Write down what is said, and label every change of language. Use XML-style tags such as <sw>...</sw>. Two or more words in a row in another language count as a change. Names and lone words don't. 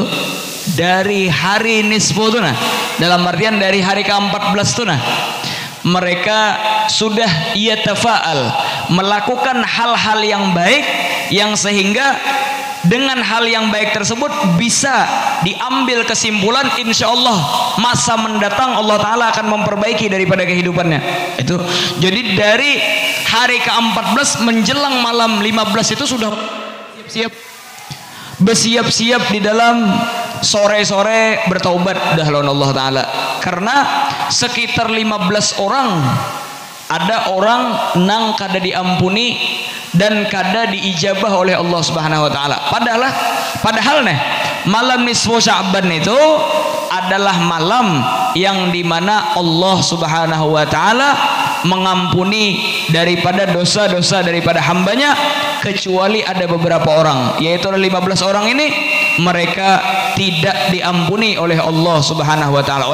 <id>dari hari nisfu itu nah, dalam artian dari hari ke-14 itu nah, mereka sudah yatafa'al, melakukan hal-hal yang baik yang sehingga dengan hal yang baik tersebut bisa diambil kesimpulan</id> <ar>إن شاء الله</ar> <id>masa mendatang</id> <ar>الله تعالى</ar> <id>akan memperbaiki daripada kehidupannya. Itu jadi dari hari ke-14 menjelang malam 15 itu sudah bersiap-siap di dalam sore-sore bertaubat dah lawan</id> <ar>الله تعالى.</ar> <id>Karena sekitar 15 orang ada orang nang kada diampuni dan kada diijabah oleh</id> <ar>الله سبحانه وتعالى.</ar> <id>Padahal nih malam</id> <ar>نصف شعبان</ar> <id>itu adalah malam yang dimana</id> <ar>الله سبحانه وتعالى</ar> <id>mengampuni daripada dosa-dosa daripada hambanya, kecuali ada beberapa orang, yaitu 15 orang ini mereka tidak diampuni oleh</id> <ar>الله سبحانه وتعالى.</ar>